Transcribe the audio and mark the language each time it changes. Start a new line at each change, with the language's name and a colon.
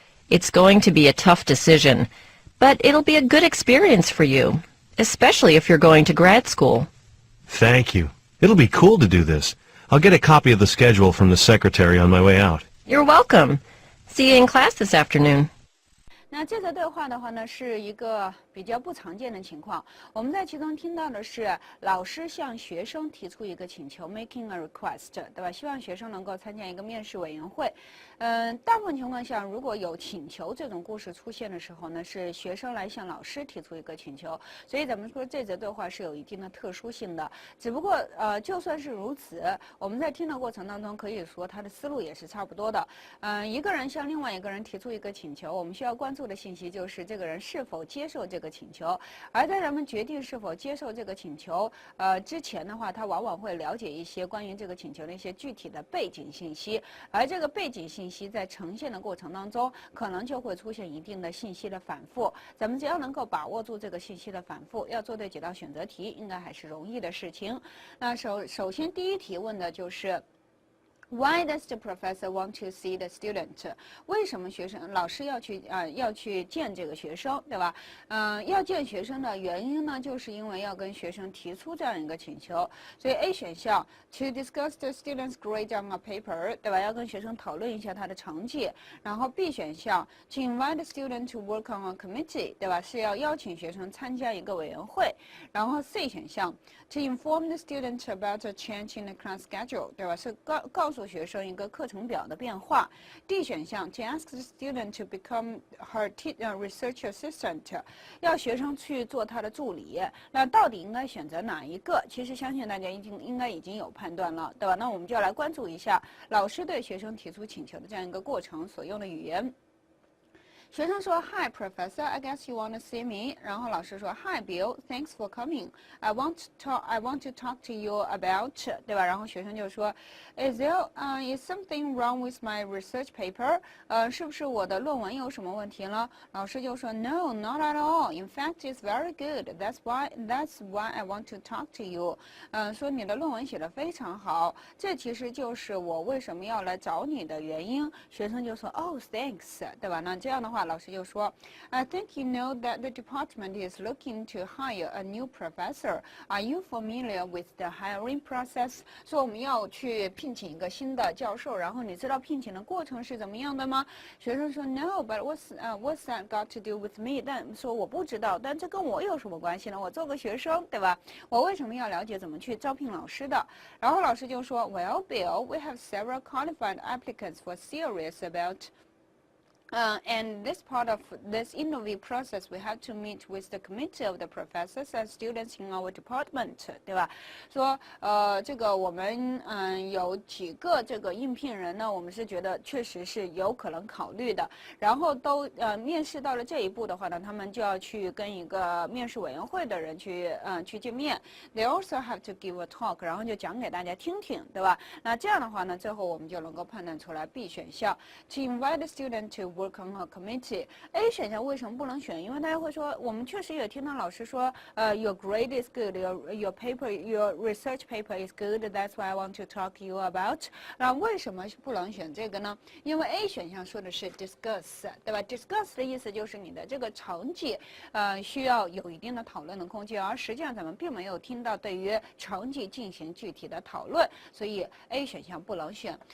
English: It's going to be a tough decision, but it'll be a good experience for you, especially if you're going to grad school. Thank you. It'll be cool to do this. I'll get a copy of the schedule from the secretary on my way out. You're welcome. See you in class this afternoon.
Chinese: 那这则对话的话呢，是一个比较不常见的情况。我们在其中听到的是老师向学生提出一个请求 ，
English: making a request，
Chinese: 对吧？希望学生能够参加一个面试委员会。大部分情况下，如果有请求这种故事出现的时候呢，是学生来向老师提出一个请求。所以咱们说这则对话是有一定的特殊性的。只不过就算是如此，我们在听的过程当中可以说他的思路也是差不多的。一个人向另外一个人提出一个请求，我们需要关注的信息就是这个人是否接受这个请求。而在咱们决定是否接受这个请求之前的话，他往往会了解一些关于这个请求的一些具体的背景信息，而这个背景信息在呈现的过程当中，可能就会出现一定的信息的反复。咱们只要能够把握住这个信息的反复，要做对几道选择题，应该还是容易的事情。那首先第一题问的就是。
English: Why does the professor want to see the student？
Chinese: 为什么老师要去见这个学生，对吧？要见学生的原因呢，就是因为要跟学生提出这样一个请求。所以
English: A 选项 to discuss the student's grade on a paper，
Chinese: 对吧？要跟学生讨论一下他的成绩。然后
English: B 选项 to invite the student to work on a committee，
Chinese: 对吧？是要邀请学生参加一个委员会。然后
English: C 选项 to inform the student about a change in the class schedule，
Chinese: 对吧？是告诉学生一个课程表的变化。
English: D 选项 to ask the student to become her research assistant，
Chinese: 要学生去做他的助理。那到底应该选择哪一个？其实相信大家应该已经有判断了，对吧？那我们就要来关注一下老师对学生提出请求的这样一个过程所用的语言。学生说
English: Hi Professor, I guess you want to see me.
Chinese: 然后老师说
English: Hi Bill, thanks for coming. I want to talk to you about
Chinese: 对吧？然后学生就说
English: is something wrong with my research paper?
Chinese: 是不是我的论文有什么问题了？老师就说
English: No, not at all. In fact, it's very good. That's why I want to talk to you.
Chinese: 说你的论文写得非常好，这其实就是我为什么要来找你的原因。学生就说
English: Oh, thanks.
Chinese: 对吧？那这样的话，老师就说
English: I think you know that the department is looking to hire a new professor. Are you familiar with the hiring process?
Chinese: 说我们要去聘请一个新的教授，然后你知道聘请的过程是怎么样的吗？学生说
English: No, but what's that got to do with me?
Chinese: 但说我不知道，但这跟我有什么关系呢？我做个学生，对吧？我为什么要了解怎么去招聘老师的？然后老师就说
English: Well, Bill, we have several qualified applicants for serious about and this part of this interview process, we have to meet with the committee of the professors and students in our department,
Chinese: 对吧？说这个我们有几个这个应聘人呢，我们是觉得确实是有可能考虑的。然后都面试到了这一步的话呢，他们就要去跟一个面试委员会的人去见面。
English: They also have to give a talk，
Chinese: 然后就讲给大家听听，对吧？那这样的话呢，最后我们就能够判断出来 B 选项
English: to invite the student to work on a committee.
Chinese: A 选项为什么不能选？因为大家会说，我们确实也听到老师说，
English: your grade is good,
Chinese: your research paper is good.
English: That's why I want to talk to you about.
Chinese: 那为什么不能选这个呢？因为 A 选项说的是 discuss， 对吧 ？discuss 的意思就是你的这个成绩，需要有一定的讨论的空间，而实际上咱们并没有听到对于成绩进行具体的讨论，所以 A 选项不能选。